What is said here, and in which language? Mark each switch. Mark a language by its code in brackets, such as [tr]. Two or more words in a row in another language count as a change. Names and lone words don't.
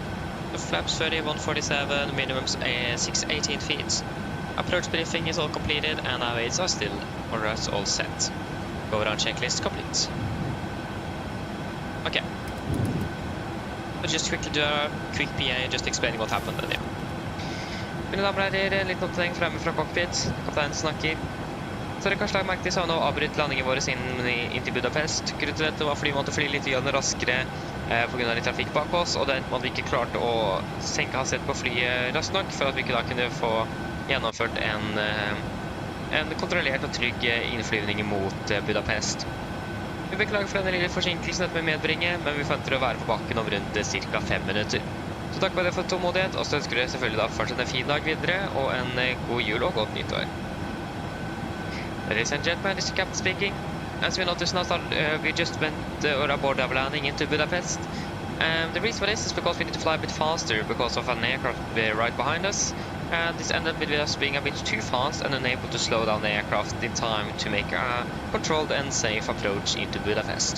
[en] The flaps 30, 147, minimum 618 feet. Approach briefing is all completed, and our weights are still or else all set. Go around checklist complete. Okay. We'll just quickly do a quick PA, just explaining what happened then, yeah. [no] Mine damer og herrer, en liten oppdatering fremme fra cockpit. Kapteinen snakker. Så dere kanskje har merket til, så har nå avbrytt landingen vår inn til Budapest. Grunnen til dette var fordi vi måtte fly litt raskere på grunn av litt trafikk bak oss, og det at vi ikke klarte å senke hastighet på flyet raskt nok for at vi ikke da kunne få gjennomført en kontrollert og trygg innflyvning mot Budapest. Vi beklager for denne lille forsinkelsen dette med medbringe, men vi forventer å være på bakken om rundt ca. 5 minutter. Så takk for det for tålmodighet, og så ønsker dere selvfølgelig da fortsatt en fin dag videre, og en god jul og godt nyttår. [en] Ladies and gentlemen, this is Captain speaking. As we noticed now, we just went aboard our landing into Budapest. The reason for this is because we need to fly a bit faster because of an aircraft right behind us. And this ended with us being a bit too fast and unable to slow down the aircraft in time to make a controlled and safe approach into Budapest.